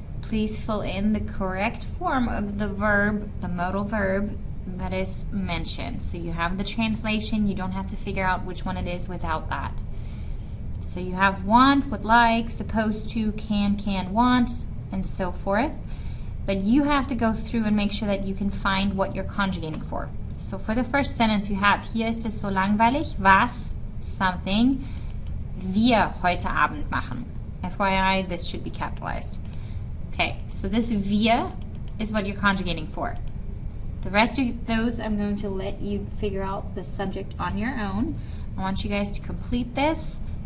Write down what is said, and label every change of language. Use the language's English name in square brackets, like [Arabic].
[English] Please fill in the correct form of the verb, the modal verb that is mentioned. So you have the translation, you don't have to figure out which one it is without that. So you have want, would like, supposed to, can, want, and so forth. But you have to go through and make sure that you can find what you're conjugating for. So for the first sentence you have, [German] hier ist es so langweilig, was, [English] something, [German] wir heute Abend machen. [English] FYI, this should be capitalized. Okay, so this wir is what you're conjugating for. The rest of those I'm going to let you figure out the subject on your own. I want you guys to complete this.